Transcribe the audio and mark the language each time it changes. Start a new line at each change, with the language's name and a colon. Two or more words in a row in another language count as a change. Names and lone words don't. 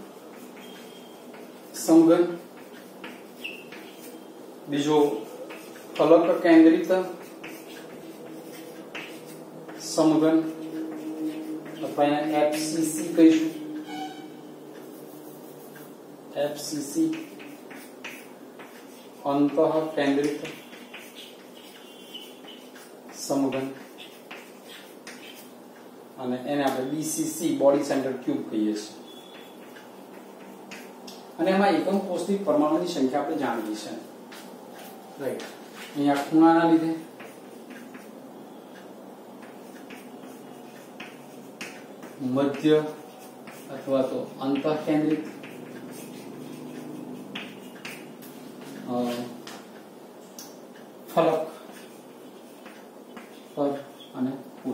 Gujarati: સમઘન, બીજો ફલક કેન્દ્રિત સમઘન અથવા એને એફસીસી કહીશું, એફસીસી અંતઃ કેન્દ્રિત સમઘન અને એને આપણે બીસીસી
English: body center cube
Gujarati: કહીએ છીએ। અને એમાં એકમ કોષની પરમાણુની સંખ્યા આપણે જાણવી છે। રાઈટ, અહીંયા ખૂણાના લીધે મધ્ય અથવા તો અંતઃ કેન્દ્રિત, ફલક પર અને કુલ।